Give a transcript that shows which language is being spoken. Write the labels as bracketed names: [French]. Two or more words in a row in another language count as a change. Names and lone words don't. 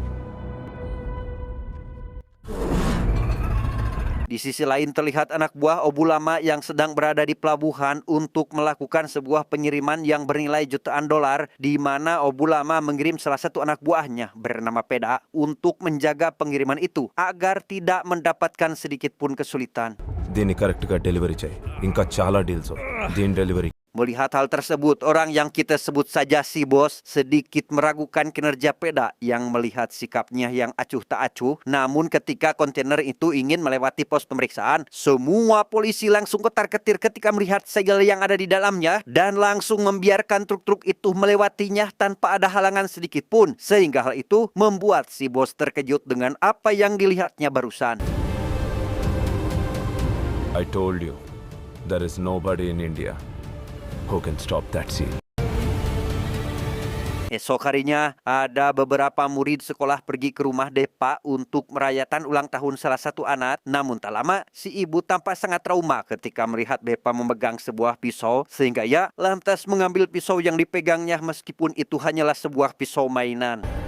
[Indonesian] Di sisi lain terlihat anak buah Obulama yang sedang berada di pelabuhan untuk melakukan sebuah pengiriman yang bernilai jutaan dolar, di mana Obulama mengirim salah satu anak buahnya bernama Peda untuk menjaga pengiriman itu agar tidak mendapatkan sedikit pun kesulitan. [Telugu] దీన్ని కరెక్ట్గా డెలివరీ చేయి. ఇంకా చాలా డీల్స్ దీని డెలివరీ. [Indonesian] Melihat hal tersebut, orang yang kita sebut saja si bos sedikit meragukan kinerja Peda yang melihat sikapnya yang acuh tak acuh. Namun ketika kontainer itu ingin melewati pos pemeriksaan, semua polisi langsung ketar-ketir ketika melihat segel yang ada di dalamnya dan langsung membiarkan truk-truk itu melewatinya tanpa ada halangan sedikit pun. Sehingga hal itu membuat si bos terkejut dengan apa yang dilihatnya barusan. [English] I told you, there is nobody in India who can stop that scene. [Indonesian] Esok harinya, ada beberapa murid sekolah pergi ke rumah Depa untuk merayakan ulang tahun salah satu anak. Namun tak lama, si ibu tampak sangat trauma ketika melihat Depa memegang sebuah pisau, sehingga ia lantas mengambil pisau yang dipegangnya meskipun itu hanyalah sebuah pisau mainan.